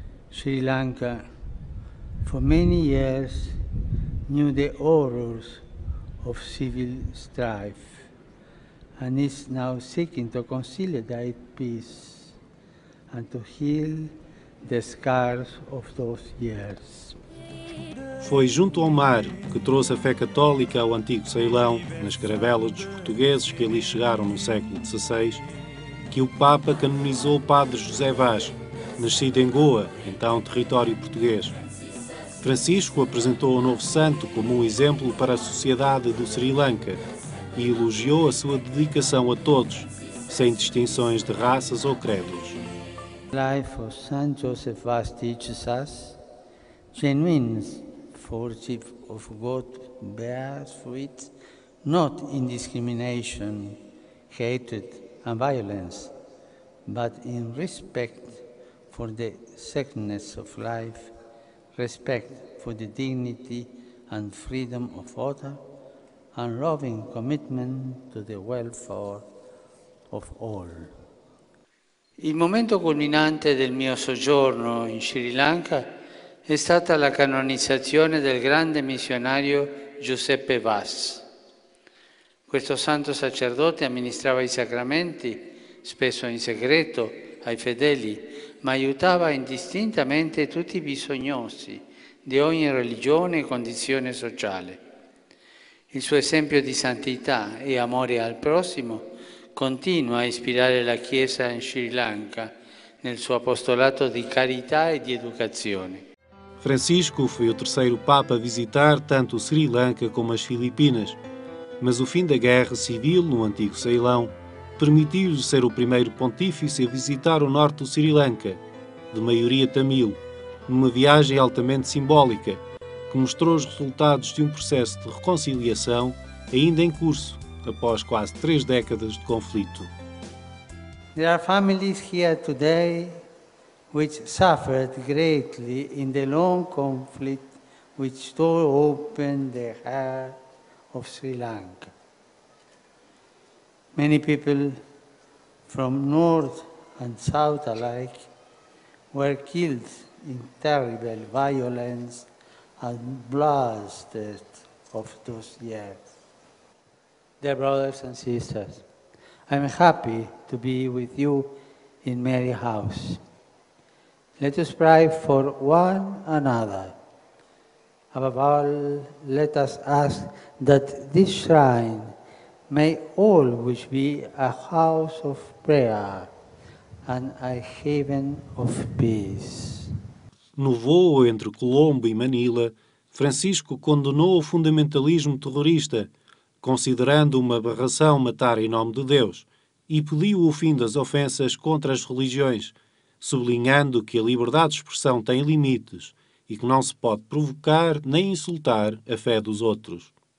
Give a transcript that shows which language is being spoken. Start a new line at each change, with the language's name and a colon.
English: Sri Lanka, for many years, knew the horrors of civil strife and is now seeking to consolidate peace and to heal the scars of those years.
Portuguese: Foi junto ao mar que trouxe a fé católica ao antigo Ceilão, nas caravelas dos portugueses que ali chegaram no século XVI, que o Papa canonizou o padre José Vaz, nascido em Goa, então território português. Francisco apresentou o novo santo como um exemplo para a sociedade do Sri Lanka e elogiou a sua dedicação a todos, sem distinções de raças ou credos.
English: The life of Saint Joseph Vaz teaches us genuine worship of God bears fruit not in discrimination, hatred, and violence, but in respect for the sacredness of life, respect for the dignity and freedom of others, and loving commitment to the welfare of all.
Italian: Il momento culminante del mio soggiorno in Sri Lanka è stata la canonizzazione del grande missionario Giuseppe Vaz. Questo santo sacerdote amministrava i sacramenti, spesso in segreto, ai fedeli, ma aiutava indistintamente tutti i bisognosi di ogni religione e condizione sociale. Il suo esempio di santità e amore al prossimo continua a ispirare la Chiesa in Sri Lanka nel suo apostolato di carità e di educazione.
Portuguese: Francisco foi o terceiro Papa a visitar tanto o Sri Lanka como as Filipinas, mas o fim da Guerra Civil no antigo Ceilão permitiu-lhe ser o primeiro pontífice a visitar o norte do Sri Lanka, de maioria tamil, numa viagem altamente simbólica, que mostrou os resultados de um processo de reconciliação ainda em curso, após quase 3 décadas de conflito.
English: There are families here today which suffered greatly in the long conflict which tore open the heart of Sri Lanka. Many people from north and south alike were killed in terrible violence and bloodshed of those years. Dear brothers and sisters, I'm happy to be with you in Mary House. Let us pray for one another. Above all, let us ask that this shrine may always be a house of prayer and a haven of peace.
Portuguese: No voo entre Colombo e Manila, Francisco condenou o fundamentalismo terrorista, considerando uma aberração matar em nome de Deus, e pediu o fim das ofensas contra as religiões, sublinhando que a liberdade de expressão tem limites e que não se pode provocar nem insultar a fé dos outros.